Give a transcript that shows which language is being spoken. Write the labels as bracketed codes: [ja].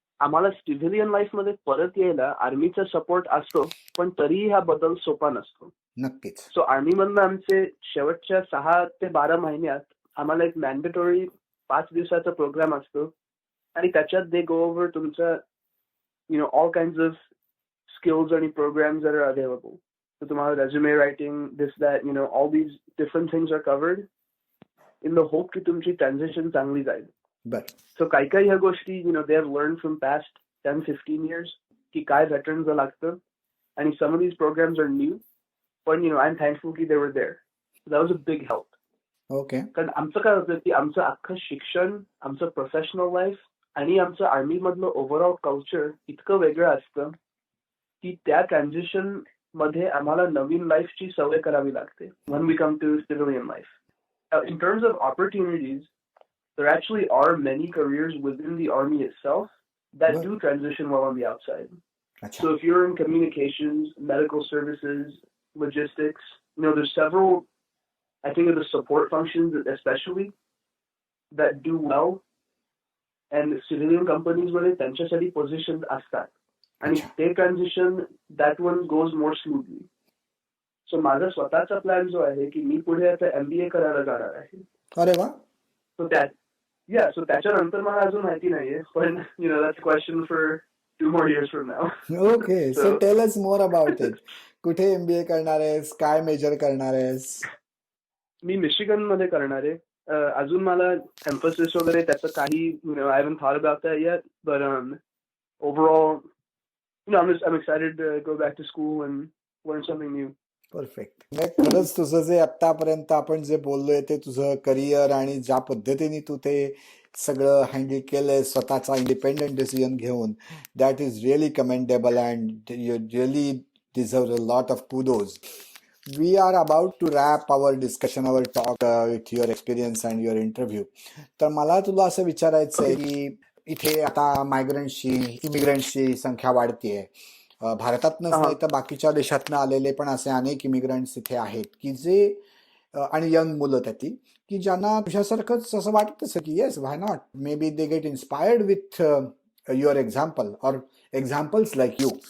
[mr] आम्हाला सिव्हिलियन लाईफमध्ये परत यायला आर्मीचा सपोर्ट असतो, पण तरीही हा बदल सोपा नसतो. नक्कीच. सो आर्मीमधनं आमचे शेवटच्या 6 ते 12 महिन्यात आम्हाला एक मॅन्डेटरी 5 दिवसाचा प्रोग्राम असतो आणि त्याच्यात [en] they go over [mr] तुमचं [en] all kinds of skills and programs that are available. So तुम्हाला resume writing, this, that, all these different things are covered in the hope [mr] की तुमची transition चांगली जाईल. बर [en] So [mr] काही ह्या गोष्टी, [en] they have learned from past 10-15 years [mr] की काय veterans लागतं. [en] And some of these programs are new, but I'm thankful that they were there. So that was a big help. Okay [mr] कारण आमचं काय होतं की आमचं अख्खं शिक्षण, आमचं प्रोफेशनल लाईफ आणि आमचं आर्मी मधलं ओव्हरऑल कल्चर इतकं वेगळं असतं की त्या ट्रान्झिशन मध्ये आम्हाला नवीन लाईफची सवय करावी लागते [en] when we come to civilian life. In terms of opportunities, there actually are many careers within the army itself that do transition well on the outside. अच्छा So if you're in communications, medical services, logistics, there's several, I think of the support functions especially, that do well, and civilian companies [mr] मध्ये त्यांच्यासाठी positions असतात. आणि ते [en] transition, that one goes more smoothly. [mr] So माझा स्वतःचा plan जो आहे की मी पुढे आता MBA करायला जाणार आहे. अरे वा [en] So so [mr] त्याच्यानंतर मला अजून माहिती नाहीये, पण [en] that's a question for 2 more years from now. Okay so tell us more about it [mr] कुठे MBA करणार आहेस काय मेजर करणार आहेस मी मिशिगन मध्ये करणार आहे. अजून मला एम्फसिस वगैरे त्याचं काही [en] I haven't thought about that yet, but overall, I'm excited to go back to school and learn something new. [mr] Perfect खरंच तुझं जे आतापर्यंत आपण जे बोललोय ते तुझं करिअर आणि ज्या पद्धतीने तू ते सगळं हँडल केलंय स्वतःचा इंडिपेंडंट डिसिजन घेऊन [en] That is really commendable and you really deserve a lot of kudos. We are about to wrap our discussion, our talk with your experience and your interview. [mr] तर मला तुला असं विचारायचं आहे की इथे आता मायग्रंट्सची इमिग्रंट्सची संख्या वाढतीये. भारतातनच नाही तर बाकीच्या देशातनं आलेले पण असे अनेक इमिग्रंट्स इथे आहेत की जे आणि यंग मुलं त्याती की ज्यांना तुझ्यासारखंच असं वाटत असं की [en] Yes why not maybe they get inspired with your example or examples like you.